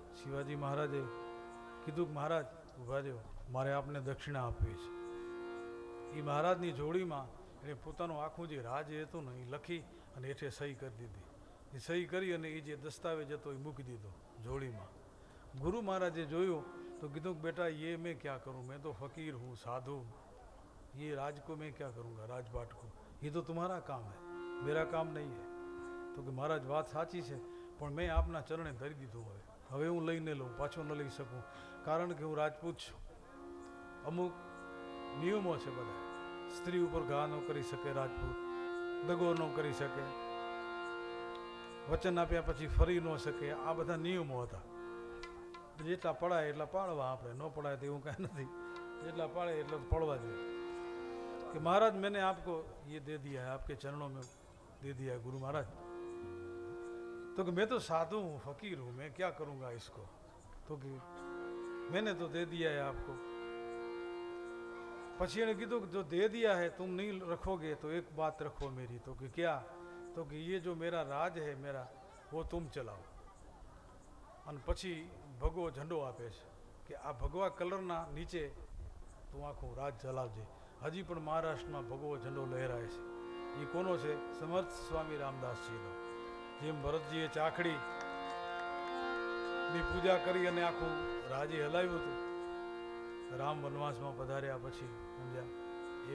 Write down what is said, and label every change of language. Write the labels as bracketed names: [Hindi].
[Gujarati] શિવાજી મહારાજે કીધું કે મહારાજ ઊભા રહ્યો, મારે આપને દક્ષિણા આપવી છે. એ મહારાજની જોડીમાં એને પોતાનું આખું જે રાજ હતું ને એ લખી અને હેઠે સહી કરી દીધી. એ સહી કરી અને એ જે દસ્તાવેજ હતો એ મૂકી દીધો જોડીમાં. ગુરુ મહારાજે જોયું તો કીધું કે બેટા [Hindi] ये मैं क्या करूँ, मैं तो फकीर हूँ, साधु, ये राज को मैं क्या करूँगा, राजपाट को, ये तो तुम्हारा काम है, मेरा काम नहीं है. [Gujarati] તો કે મહારાજ વાત સાચી છે, પણ મેં આપના ચરણે ધરી દીધું. હવે હું લઈને લઉં, પાછો ન લઈ શકું, કારણ કે હું રાજપૂત છું. અમુક નિયમો છે બધા. સ્ત્રી ઉપર ઘા ન કરી શકે રાજપૂત, દગો ન કરી શકે, વચન આપ્યા પછી ફરી ન શકે, આ બધા નિયમો હતા. જેટલા પડાય એટલા પાડવા, આપણે ન પડાય તો એવું કાંઈ નથી. જેટલા પાડે એટલા પડવા જોઈએ. [Hindi] कि महाराज मैंने आपको ये दे दिया है, आपके चरणों में दे दिया है गुरु महाराज. तो कि मैं तो साधु हूँ, फकीर हूँ, मैं क्या करूँगा इसको. तो कि मैंने तो दे दिया है आपको. [Gujarati] પછી એને કીધું કે [Hindi] જો દે દિયા है तुम नहीं रखोगे तो एक बात रखो मेरी. तो कि क्या. तो कि ये जो मेरा राज है मेरा, वो तुम चलाओ. [Gujarati] અને પછી ભગવો ઝંડો આપે છે કે આ ભગવા કલરના નીચે તું આખું રાજ ચલાવજે. હજી પણ મહારાષ્ટ્રમાં ભગવો ઝંડો લહેરાય છે. એ કોનો છે? સમર્થ સ્વામી રામદાસજીનો. જેમ ભરતજીએ ચાખડી ની પૂજા કરી અને આખું રાજે હલાવ્યું હતું રામ વનવાસમાં પધાર્યા પછી, સમજ્યા?